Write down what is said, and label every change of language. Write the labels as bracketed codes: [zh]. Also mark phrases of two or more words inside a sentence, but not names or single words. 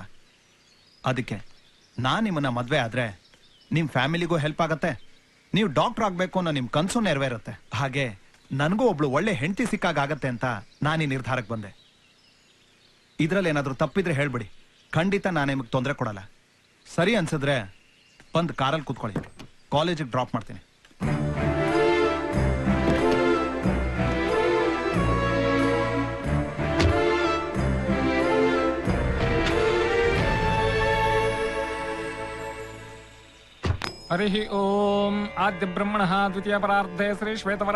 [kn] ಅದಕ್ಕೆ ನಾನ್ ನಿಮ್ಮನ್ನ ಮದ್ವೆ ಆದ್ರೆ ನಿಮ್ ಫ್ಯಾಮಿಲಿಗೂ ಹೆಲ್ಪ್ ಆಗತ್ತೆ, ನೀವು ಡಾಕ್ಟರ್ ಆಗ್ಬೇಕು ಅನ್ನೋ ನಿಮ್ ಕನ್ಸು ನೆರವೇರುತ್ತೆ. ಹಾಗೆ ನನಗೂ ಒಬ್ಳು ಒಳ್ಳೆ ಹೆಂಡತಿ ಸಿಕ್ಕಾಗತ್ತೆ ಅಂತ ನಾನು ಈ ನಿರ್ಧಾರಕ್ಕೆ ಬಂದೆ. ಇದ್ರಲ್ಲಿ ಏನಾದ್ರೂ ತಪ್ಪಿದ್ರೆ ಹೇಳ್ಬಿಡಿ, ಖಂಡಿತ ನಾನು ನಿಮಗೆ ತೊಂದರೆ ಕೊಡಲ್ಲ. ಸರಿ ಅನ್ಸಿದ್ರೆ ಬಂದು ಕಾರಲ್ಲಿ ಕೂತ್ಕೊಳ್ಳಿ, ಕಾಲೇಜಿಗೆ ಡ್ರಾಪ್ ಮಾಡ್ತೀನಿ. [sa] हरिः ओम् आद्य ब्रह्मणः द्वितीय परार्धे श्री श्वेतवरः